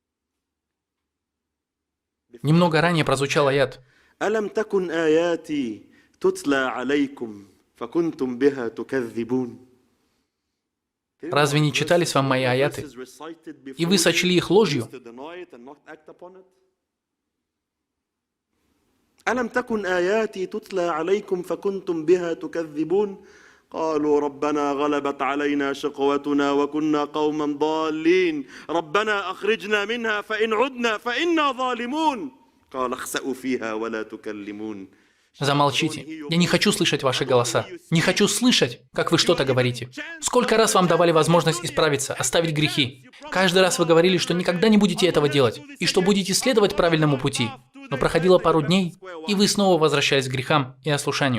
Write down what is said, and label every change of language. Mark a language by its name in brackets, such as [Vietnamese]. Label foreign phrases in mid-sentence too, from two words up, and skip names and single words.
[Russian] Немного ранее прозвучал аят. Разве не читались вам мои аяты, и вы сочли их ложью? [Arabic] ألم تكن آياتي تتلى عليكم فكنتم بها تكذبون قالوا ربنا غلبت علينا شقوتنا وكنا قوما ضالين ربنا أخرجنا منها فإن عدنا فإنا ظالمون قال اخسأوا فيها ولا تكلمون. [Russian] Замолчите. Я не хочу слышать ваши голоса. Не хочу слышать, как вы что-то говорите. Сколько раз вам давали возможность исправиться, оставить грехи. Каждый раз вы говорили, что никогда не будете этого делать, и что будете следовать правильному пути. Но проходило пару дней, и вы снова возвращались к грехам и ослушанию.